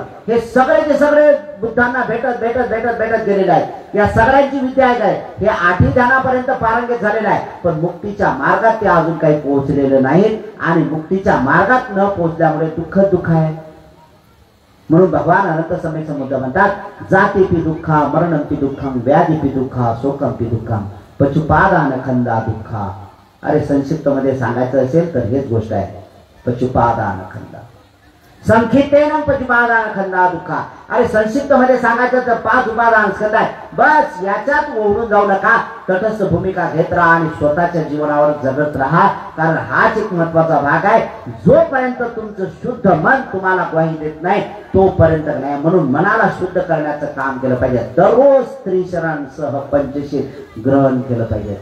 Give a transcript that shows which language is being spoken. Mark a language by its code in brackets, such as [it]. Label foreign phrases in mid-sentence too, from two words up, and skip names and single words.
[mr] हे सगळेचे सगळे बुद्धांना भेटत भेटत भेटत भेटत गेलेले आहेत. या सगळ्यांची विद्या आहे काय, हे 8ही ध्यानापर्यंत पारंगत झालेलं आहे. पण मुक्तीच्या मार्गात ते अजून काही पोहोचलेले नाहीत. आणि मुक्तीच्या मार्गात न पोहोचल्यामुळे दुःख आहे. म्हणून भगवान अनंत सम्यक मुद्दा म्हणतात [pi] जातीपी दुःखा मरणंपी दुःखम व्याधीपी दुःखा शोकंपी दुःखम पचुपादान खंदा दुःखा. [mr] अरे संक्षिप्त मध्ये सांगायचं असेल तर हेच गोष्ट आहे, [pi] पचुपादान खंदा. संक्षिप्तेन पचुपादान खंदा दुःखा. [mr] अरे संक्षिप्त मध्ये सांगायचं तर 5 उपादान स्कंद आहे. बस याच्यात ओढून जाऊ नका. तटस्थ भूमिका घेत राहा आणि स्वतःच्या जीवनावर जगत राहा. कारण हाच एक महत्वाचा भाग आहे. जोपर्यंत तुमचं शुद्ध मन तुम्हाला ग्वाही देत नाही तोपर्यंत नाही. म्हणून मनाला शुद्ध करण्याचं काम केलं पाहिजे. दररोज त्रिशरणांसह पंचशील ग्रहण केलं पाहिजे.